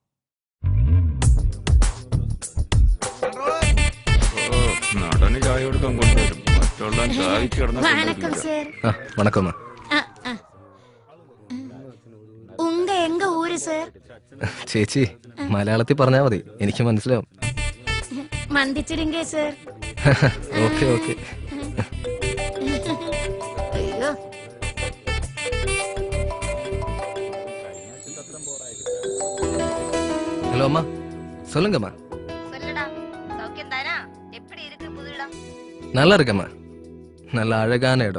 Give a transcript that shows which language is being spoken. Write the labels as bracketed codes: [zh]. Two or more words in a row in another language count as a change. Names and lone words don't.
[ml] നടന് ചായ കൊടുക്കാൻ കൊണ്ടുവരും, മറ്റുള്ള ചായക്ക് കിടന്ന. വണക്കം. ചേച്ചി മലയാളത്തിൽ പറഞ്ഞാ മതി, എനിക്ക് മനസ്സിലാവും. ഓക്കെ ഓക്കെ. [ta] ஹலோ அம்மா, சொல்லுங்கம்மா. சொல்லுடா, சௌக்கியம் தானா? எப்படி இருக்கு புது இடம்? நல்லா இருக்கம்மா, நல்ல அழகான இடம்.